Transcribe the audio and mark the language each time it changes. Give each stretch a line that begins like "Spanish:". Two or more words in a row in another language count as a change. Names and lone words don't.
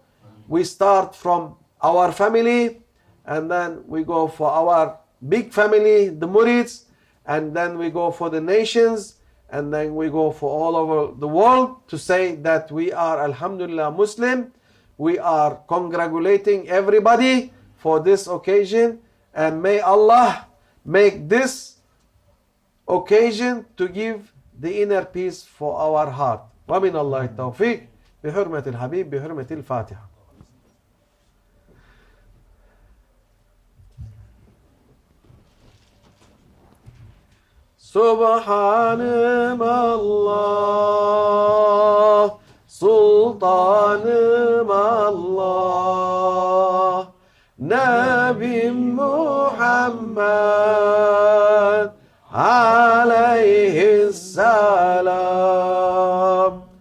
English: We start from our family, and then we go for our big family, the Murids, and then we go for the nations, and then we go for all over the world to say that we are Alhamdulillah Muslim. We are congratulating everybody for this occasion, and may Allah make this occasion to give the inner peace for our heart.
Arabic: ومن الله التوفيق بحرمة الحبيب بحرمة الفاتحة.
Turkish: Subhanım Allah, Sultanım Allah, Nebim Muhammed aleyhisselam.